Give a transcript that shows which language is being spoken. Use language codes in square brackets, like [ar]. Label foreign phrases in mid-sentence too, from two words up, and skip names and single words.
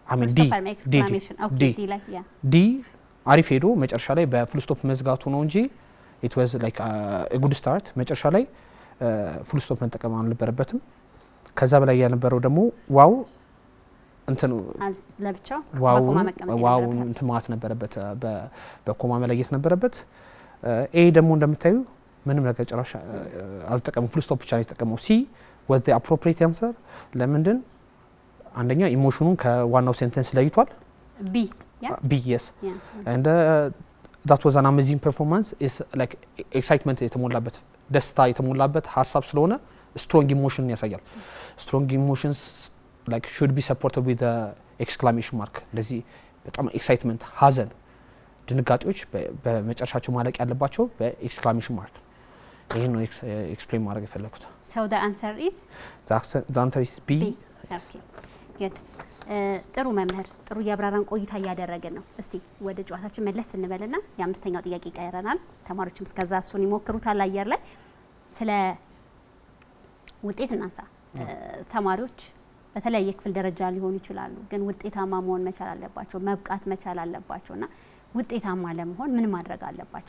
[am] ዲ አሪፍ ሄዶ መጨረሻ ላይ በፉል ስቶፕ መዝጋቱ ነው እንጂ [en] it was like a good start። [am] መጨረሻ ላይ [en] full stop [am] መጠቀም አልነበረበትም። ከዛ በላይ ያነበረው ደግሞ ዋው እንትኑ ለብቻው ዋው እንትን ማለት ነበረበት፣ በኮማ መለየት ነበረበት። ኤ ደግሞ እንደምታዩ ምንም ነገር ጭራሽ አልተጠቀመም፣ ፉል ስቶፕ ብቻ ነው የተጠቀመው። ሲ [en] was the appropriate answer። [am] ለምንድን አንደኛ ኢሞሽኑን ከዋናው ሴንተንስ ለይቷል። ቢ yes [en] and that was an amazing performance is like excitement [am] የተሞላበት ደስታ የተሞላበት ሀሳብ ስለሆነ [en] strong emotion [am] ያሳያል። [en] strong emotions like should be supported with the exclamation mark። [am] ለዚህ በጣም ኤክሳይትመንት፣ ሀዘን፣ ድንጋጤዎች በመጨረሻቸው ማለቅ ያለባቸው በኤክስክላሜሽን ማርክ። ይሄን ነው ኤክስፕሌን ማድረግ የፈለኩት። [en] so the answer is B okay good [am] ጥሩ መምህር፣ ጥሩ ያብራራን ቆይታ እያደረግን ነው። እስቲ ወደ ጨዋታችን መለስ እንበልና የአምስተኛው ጥያቄ ይቀየረናል። ተማሪዎችም እስከዛ እሱን ይሞክሩታል አየር ላይ። ስለ ውጤት እናንሳ። ተማሪዎች በተለያየ ክፍል ደረጃ ሊሆኑ ይችላሉ፣ ግን ውጤታማ መሆን መቻል አለባቸው፣ መብቃት መቻል አለባቸውና ውጤታማ ለመሆን ምን ማድረግ አለባቸው?